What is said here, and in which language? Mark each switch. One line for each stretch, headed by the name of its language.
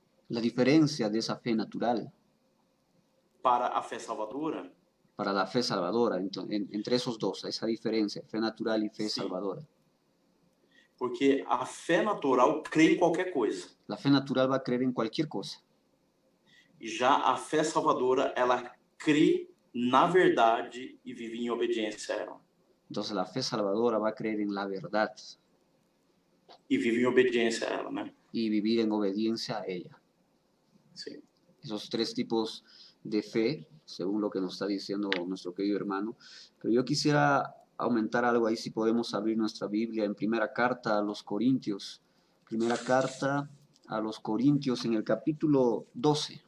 Spanish: la diferencia de esa fe natural
Portuguese: para a fé salvadora,
Spanish: para la fe salvadora, entre esos dos, esa diferencia, fe natural y fe salvadora.
Portuguese: Porque a fé natural crê em qualquer coisa.
Spanish: La fe natural va a creer en cualquier cosa.
Portuguese: E já a fé salvadora, ela crê na verdade e vivia em obediência a ela.
Spanish: Entonces la fe salvadora va a creer en la verdad
Portuguese: E vive em obediência a ela, né?
Spanish: y vivir en obediencia a ella.
Portuguese: Sim.
Spanish: Esos tres tipos de fe, según lo que nos está diciendo nuestro querido hermano. Pero yo quisiera aumentar algo ahí, si podemos abrir nuestra Biblia en primera carta a los Corintios. Primera carta a los Corintios en el capítulo 12.